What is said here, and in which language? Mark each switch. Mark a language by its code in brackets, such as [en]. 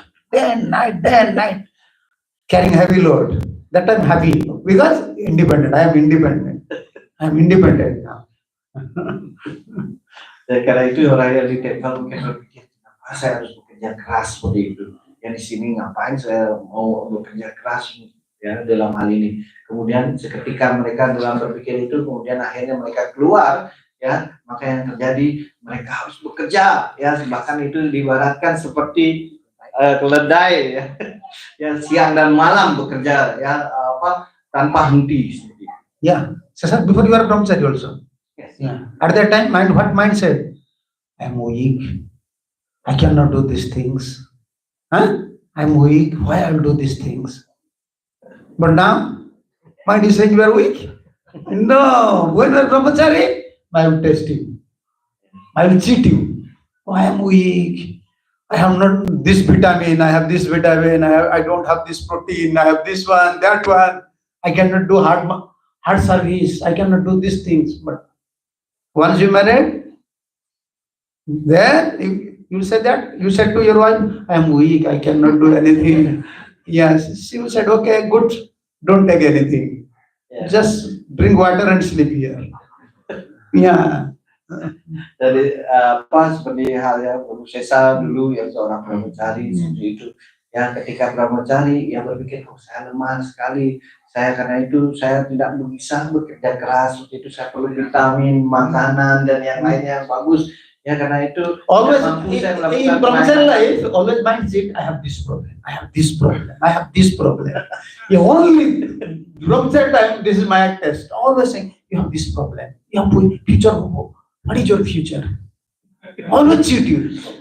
[en] Day and night, carrying heavy load. That I'm happy because independent. I am independent. now. [id] Dan karena itu orang yang di tempel mungkin berpikir, kenapa saya harus bekerja keras seperti itu? Yang di sini ngapain saya mau bekerja keras ya dalam hal ini? Kemudian seketika mereka dalam berpikir itu, kemudian akhirnya mereka keluar ya, maka yang terjadi mereka harus bekerja, ya, bahkan itu diibaratkan seperti keledai, ya, ya, siang dan malam bekerja, ya, tanpa henti. [en] Yeah. So, sir, before you are brahmachari also. Yes. Yeah. At that time, what mind said? I am weak. I cannot do these things. Huh? I'm weak. Why I'll do these things? But now, mind is saying you are weak. No. When you are brahmachari, I will test you. I will cheat you. Oh, I am weak. I have not this vitamin. I have this vitamin. I don't have this protein. I have this one, that one. I cannot do hard service. I cannot do these things. But once you married, then you said that. You said to your wife, I am weak. I cannot do anything. Yes. She said, okay, good. Don't take anything. [id] Ya. [en] Just drink water and sleep here. Yeah. [id] Jadi seperti halnya Guru Sesa dulu yang seorang brahmachari seperti itu, ya, ketika brahmachari yang berpikir, oh, saya lemah sekali, saya karena itu saya tidak bisa bekerja keras seperti itu, saya perlu vitamin, makanan dan yang lainnya yang bagus, ya, karena itu [en] Always [id] mampu saya [en] in [id] melakukan [en] brahmachari life, always mindset, I have this problem, I have this problem, I have this problem. You only brahmachari time, this is my test. Always saying, you have this problem, you have future. What is your future? Always cheat you.